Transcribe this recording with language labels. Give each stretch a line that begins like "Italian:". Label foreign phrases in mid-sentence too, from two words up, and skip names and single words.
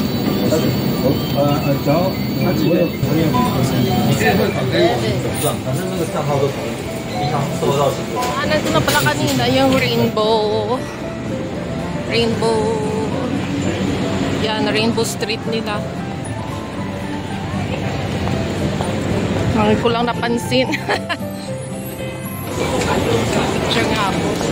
Chinese: 缴，他几位？你可以汇款给我手上，反正那个账号都同一。
Filipino: Nandito na pala kanina yung Rainbow. Yan, Rainbow Street nila. Ngayon ko lang napansin. Picture nga po.